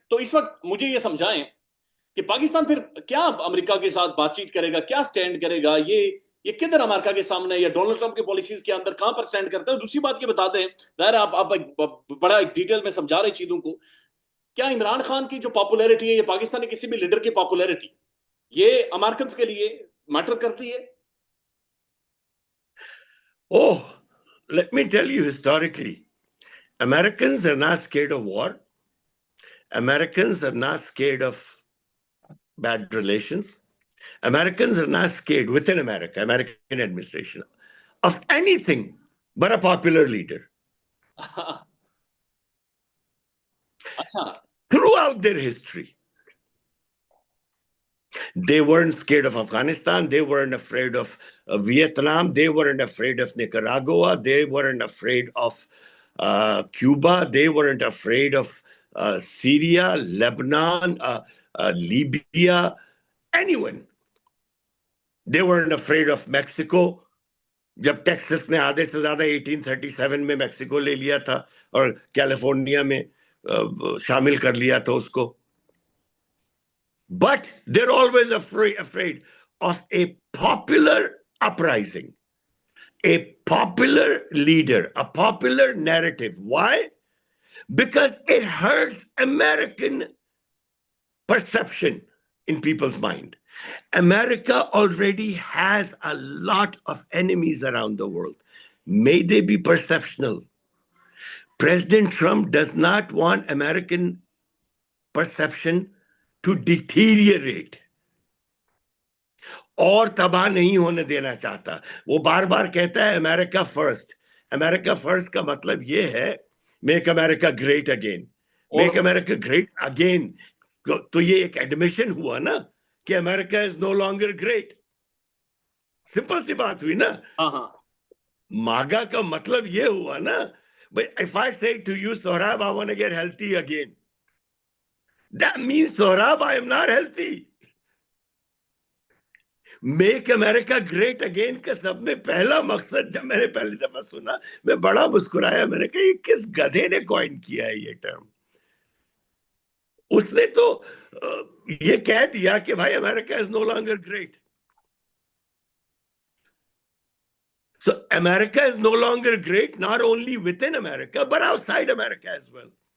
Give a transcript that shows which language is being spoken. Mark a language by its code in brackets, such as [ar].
[ur] تو اس وقت مجھے یہ سمجھائیں کہ پاکستان پھر کیا امریکہ کے ساتھ بات چیت کرے گا، کیا سٹینڈ کرے گا، یہ کدھر امریکہ کے سامنے یا ڈونلڈ ٹرمپ کی پالیسیز کے اندر کہاں پر سٹینڈ کرتا ہے. دوسری بات یہ بتاتے ہیں، ظاہر آپ بڑا ڈیٹیل میں سمجھا رہے چیزوں کو، کیا عمران خان کی جو پاپولیرٹی ہے یا پاکستان کے کسی بھی لیڈر کی پاپولیرٹی یہ امریکنز کے لیے میٹر کرتی ہے؟ [en] Oh, let me tell you historically, Americans are not scared of war. Americans are not scared of bad relations. Americans are not scared within America, American administration, of anything but a popular leader. [ur] اچھا. [en] Throughout their history, they weren't scared of Afghanistan. They weren't afraid of Vietnam. They weren't afraid of Nicaragua. They weren't afraid of Cuba. They weren't afraid of Syria, Lebanon, Libya, anyone. They weren't afraid of Mexico. [ur] جب Texas نے آدھے سے زیادہ 1837 میں Mexico لے لیا تھا اور کیلیفورنیا میں شامل کر لیا تھا اس کو. [en] But they're always afraid of a popular uprising, a popular leader, a popular narrative. Why? Because it hurts American perception in people's mind. America already has a lot of enemies around the world. May they be perceptional. President Trump does not want American perception to deteriorate. [ur] اور تباہ نہیں ہونے دینا چاہتا. وہ بار بار کہتا ہے امریکہ first. امریکہ first کا مطلب یہ ہے [en] Make America great again. Make America great again [ur] تو یہ ایک ایڈمیشن ہوا نا کہ [en] America is no longer great. [ur] سمپل سی بات ہوئی نا. ماگا کا مطلب یہ ہوا نا, [en] if I say to you, Sohrab, I want to get healthy again, that means, Sohrab, I am not healthy. [ur] Make America great again کا سب میں پہلا مقصد جب میں نے پہلی دفعہ سنا میں بڑا مسکرایا. میں نے کہا یہ کس گدھے نے کوائن کیا ہے یہ ٹرم. اس نے تو یہ کہہ دیا کہ بھائی [en] America is no longer great. So America is no longer great, not only within America, but outside America as well.